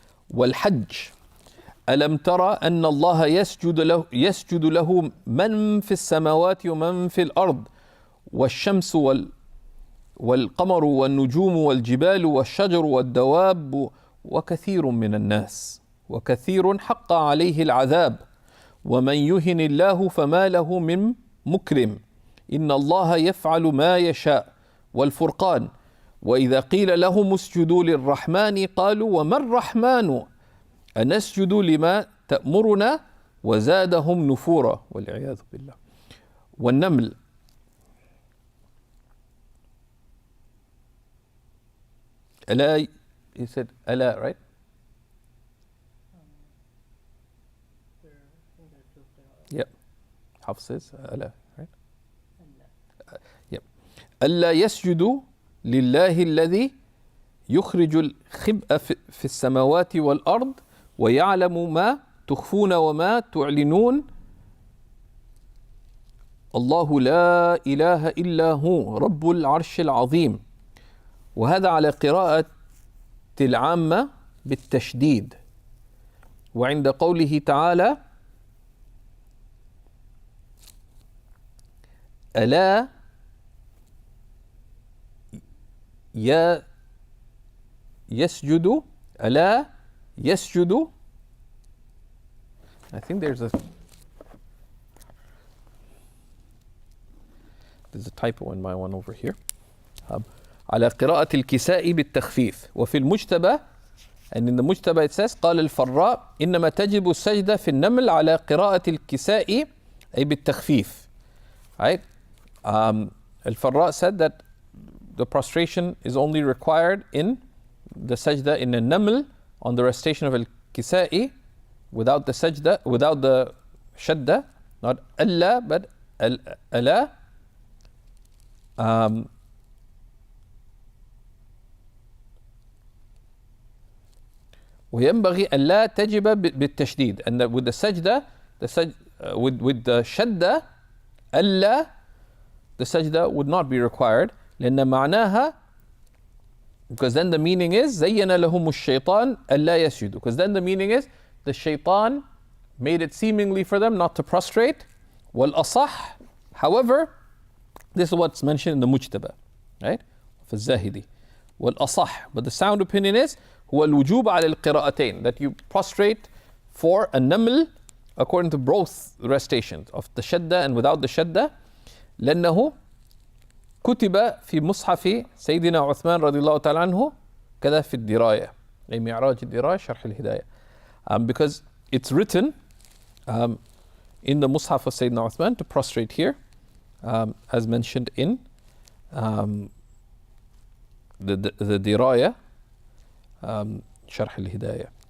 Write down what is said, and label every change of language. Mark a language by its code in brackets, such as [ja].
[ar] والحج ألم ترى أن الله يسجد له من في السماوات ومن في الأرض والشمس والقمر والنجوم والجبال والشجر والدواب وكثير من الناس وكثير حق عليه العذاب ومن يهن الله فما له من مكرم إن الله يفعل ما يشاء والفرقان وإذا قيل لهم اسجدوا للرحمن قالوا وما الرحمن أنسجد لما تأمرنا وزادهم نفورا والعياذ بالله. والنمل ألا, [en] you said [ar] ألا, [en] right? Yep. Hafs says ألا, right? Yep. [ar] ألا يسجدوا لله الذي يخرج الخبء في السماوات والأرض ويعلم ما تخفون وما تعلنون الله لا إله إلا هو رب العرش العظيم. وهذا على قراءة العامة بالتشديد. وعند قوله تعالى ألا يسجد ألا يسجد. [en] I think there's a typo in my one over here. [ar] على قراءة الكساء بالتخفيف. وفي المجتبى [en] and in the [ar] مجتبى it says قال الفراء إنما تجب السجدة في النمل على قراءة الكساء أي بالتخفيف. [en] Right? Al-Faraz said that the prostration is only required in the sajda in a naml on the recitation of al-Kisa'i without the sajda, without the shadda, not Allah but al-ala. [ar] وينبغي ألا تجب بالتشديد, [en] and with the sajda, with the shadda ألا, the sajda would not be required. [ar] لأن معناها, [en] because then the meaning is [ar] زين لهم الشيطان ألا يسجدوا, [en] because then the meaning is the shaitan made it seemingly for them not to prostrate. [ar] والأصح, [en] however, this is what's mentioned in the Mujtaba, right? [ar] في الزاهدي. [en] والأصح, but the sound opinion is [ar] هو الوجوب على القراءتين, [en] that you prostrate for a naml according to both recitations of the shadda and without the shadda. [ar] لأنه كتب في مصحف سيدنا عثمان رضي الله تعالى عنه كذا في الدراية, أي معراج الدراية شرح الهداية, [en] because it's written in the mushaf of Sayyidina Uthman to prostrate here, as mentioned in the diraya [ar] شرح الهداية.